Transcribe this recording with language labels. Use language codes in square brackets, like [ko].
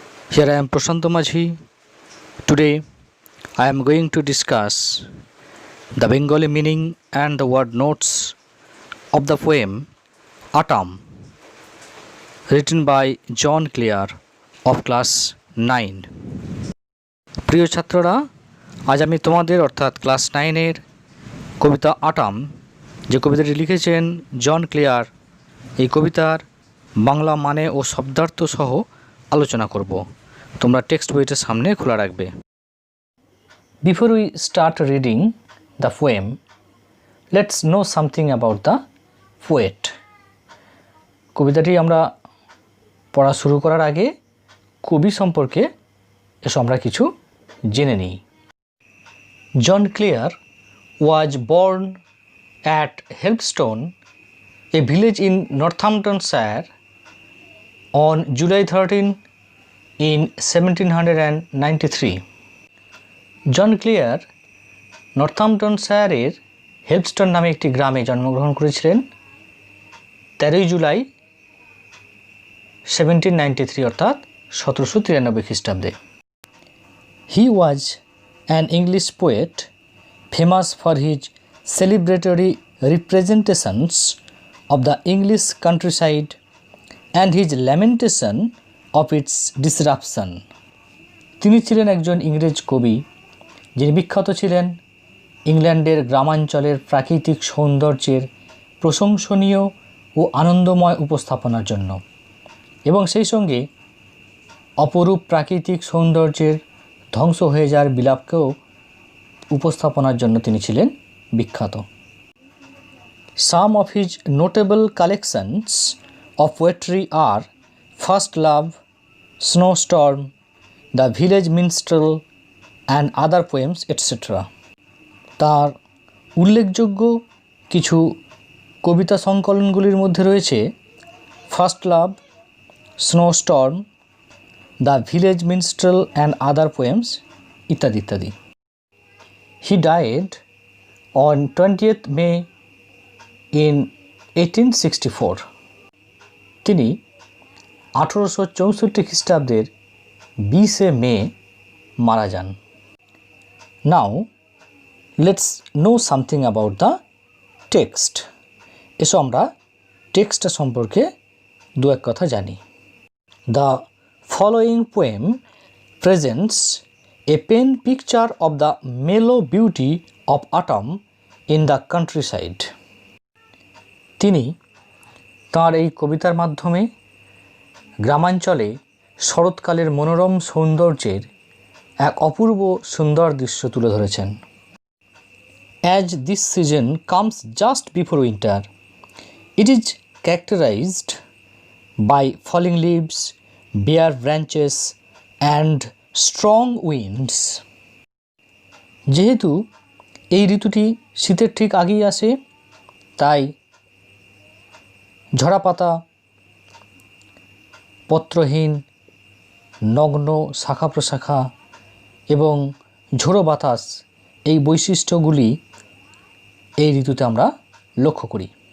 [en] Here I am Prashanto Majhi. Today I am going to discuss the Bengali meaning and the word notes of the poem Autumn, written by John Clear of class 9. [bn] প্রিয় ছাত্ররা, আজ আমি তোমাদের অর্থাৎ class 9-এর কবিতা আটাম যে কবিতাটি লিখেছেন জন clear, এই কবিতার বাংলা মানে ও শব্দার্থ সহ আলোচনা করব। তোমরা টেক্সট বইটা সামনে খোলা রাখবে। [en] Before we start reading the poem, let's know something about the poet. [bn] কবিতাটি আমরা পড়া শুরু করার আগে কবি সম্পর্কে এসব আমরা কিছু জেনে নিই। [en] John Clare was born at Helpstone, a village in Northamptonshire, on July 13 in 1793. [bn] John clear নর্থাম্পটনশায়ারের হেলপস্টন নামে একটি গ্রামে জন্মগ্রহণ করেছিলেন 13 জুলাই 1793 অর্থাৎ 1793 খ্রিস্টাব্দে। [en] He was an English poet famous for his celebratory representations of the English countryside and his lamentation of its disruption. [bn] তিনি ছিলেন একজন ইংরেজ কবি যিনি বিখ্যাত ছিলেন ইংল্যান্ডের গ্রামাঞ্চলের প্রাকৃতিক সৌন্দর্যের প্রশংসনীয় ও আনন্দময় উপস্থাপনার জন্য এবং সেই সঙ্গে অপরূপ প্রাকৃতিক সৌন্দর্যের ধ্বংস হয়ে যাওয়ার বিলাপকেও উপস্থাপনার জন্য তিনি ছিলেন বিখ্যাত। [en] Some of his notable collections of poetry are First Love, Snowstorm, The Village Minstrel and Other Poems, etc. [bn] তার উল্লেখযোগ্য কিছু কবিতা সংকলনগুলির মধ্যে রয়েছে first love, স্নোস্টর্ম, the village মিনস্ট্রেল and other poems ইত্যাদি ইত্যাদি। [en] He died on 20th May in 1864. [bn] তিনি 1864 খ্রিস্টাব্দের 20 মে মারা যান। [en] Now let's know something about the text. [bn] এসো আমরা টেক্সট সম্পর্কে দু এক কথা জানি। [en] The following poem presents a pen picture of the mellow beauty of autumn in the countryside. [bn] তিনি তাঁর এই কবিতার মাধ্যমে গ্রামাঞ্চলে শরৎকালের মনোরম সৌন্দর্যের এক অপূর্ব সুন্দর দৃশ্য তুলে ধরেছেন। [en] As this season comes just before winter, it is characterized by falling leaves, bare branches and strong winds. [bn] যেহেতু এই ঋতুটি শীতের ঠিক আগেই আসে, তাই ঝরা পাতা, পত্রহীন, নগ্ন শাখা প্রশাখা এবং ঝোড়ো বাতাস এই বৈশিষ্ট্যগুলি এই ঋতুতে আমরা লক্ষ্য করি।